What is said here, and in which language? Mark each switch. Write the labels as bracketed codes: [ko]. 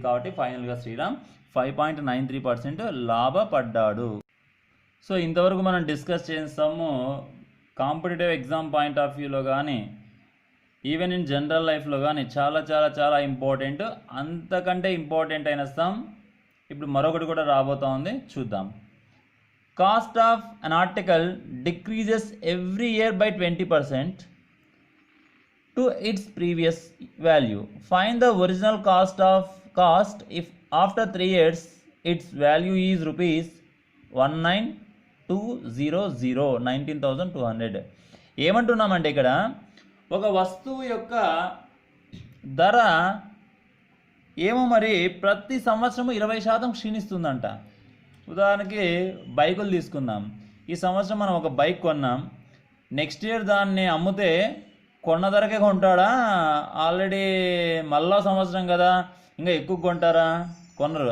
[te] కాబట్టి ఫైనల్గా శ్రీరామ్ 5.93% లాభపడ్డాడు. సో ఇంతవరకు మనం డిస్కస్ చేస్తాము కాంపిటేటివ్ ఎగ్జామ్ పాయింట్ ఆఫ్ వ్యూలో కానీ ఈవెన్ ఇన్ జనరల్ లైఫ్లో కానీ చాలా చాలా చాలా ఇంపార్టెంట్. అంతకంటే ఇంపార్టెంట్ అయిన సమ్ ఇప్పుడు మరొకటి కూడా రాబోతా ఉంది, చూద్దాం. [en] Cost of an article decreases every year by 20%. to its previous value. Find the original cost if after 3 years its value is rupees 19,200. [te] ఏమంటున్నామంటే ఇక్కడ ఒక వస్తువు యొక్క ధర ఏమో మరి ప్రతి సంవత్సరము 20% క్షీణిస్తుందంట. ఉదాహరణకి బైకులు తీసుకుందాం. ఈ సంవత్సరం మనం ఒక బైక్ కొన్నాం, నెక్స్ట్ ఇయర్ దాన్ని అమ్మితే కొన్న ధరకే కొంటాడా, ఆల్రెడీ మళ్ళా సంవత్సరం కదా ఇంకా ఎక్కువ కొంటారా? కొనరు.